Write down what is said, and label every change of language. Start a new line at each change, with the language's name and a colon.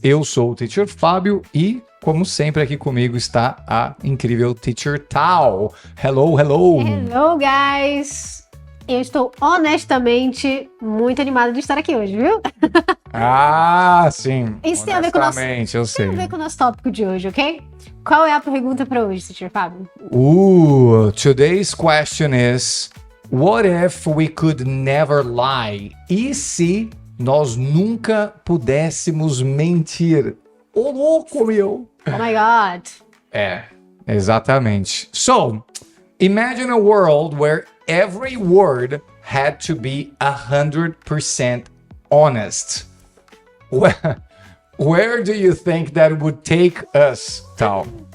Portuguese: Eu sou o Teacher Fábio e, como sempre, aqui comigo está a incrível Teacher Tal.
English: Hello. Hello, guys!
Portuguese: Eu estou honestamente muito animada de estar aqui hoje, viu? Ah, sim. Isso tem a ver com o nosso, eu sei. tem a ver com o nosso tópico de hoje, ok? Qual é a pergunta para hoje, Teacher Fábio?
English: Today's question is, what if we could never lie?
Portuguese: E se nós nunca pudéssemos mentir? Ô, louco, meu!
English: Oh my God!
Portuguese: É, exatamente.
English: So, imagine a world where every word had to be 100% honest. Where do you think that would take us, Tal?